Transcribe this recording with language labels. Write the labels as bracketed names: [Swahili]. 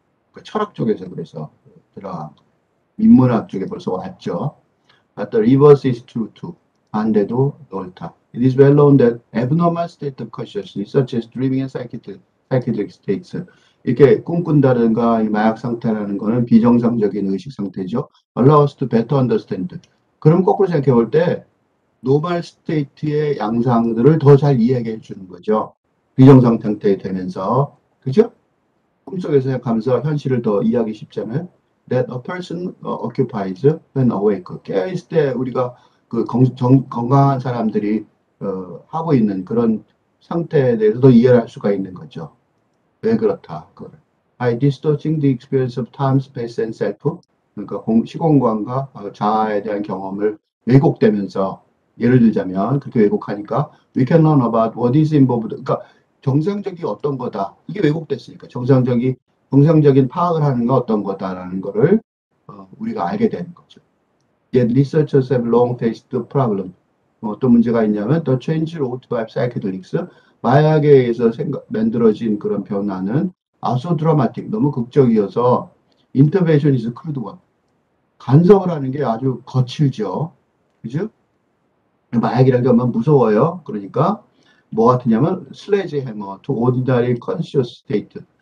[Korean] 그러니까 철학 쪽에서 그래서 인문학 쪽에 벌써 왔죠. [English] But the reverse is true too. [Korean] 반대도 옳다. [English] It is well known that abnormal state of consciousness, such as dreaming and psychedelic states, [Korean] 이렇게 꿈꾼다든가 이 마약 상태라는 거는 비정상적인 의식 상태죠. [English] Allow us to better understand. [Korean] 그럼 거꾸로 생각해 볼 때 노멀 스테이트의 양상들을 더 잘 이해하게 해주는 거죠. 비정상 상태 되면서. 그죠? 꿈속에서 가면서 현실을 더 이해하기 쉽잖아요. [English] That a person occupies when awake. [Korean] 깨어있을 때 우리가 그 건강한 사람들이 하고 있는 그런 상태에 대해서도 이해를 할 수가 있는 거죠. 왜 그렇다. 그걸. [English] By distorting the experience of time, space, and self. [Korean] 그러니까 시공간과 자아에 대한 경험을 왜곡되면서 예를 들자면 그렇게 왜곡하니까 [English] we can learn about what is involved. [Korean] 그러니까 정상적이 어떤 거다. 이게 왜곡됐으니까 정상적인 파악을 하는 건 어떤 거다라는 거를 우리가 알게 되는 거죠. [English] Yet researchers have long faced the problem. [Korean] 어떤 문제가 있냐면 [English] the change wrought by psychedelics. [Korean] 마약에 의해서 만들어진 그런 변화는 아주 드라마틱, 너무 극적이어서 [English] intervention is crude one. [Korean] 간섭을 하는 게 아주 거칠죠. 그죠? 마약이라는 게 얼마나 무서워요. 그러니까 뭐 같으냐면 슬래지 해머 [English] to ordinary conscious state.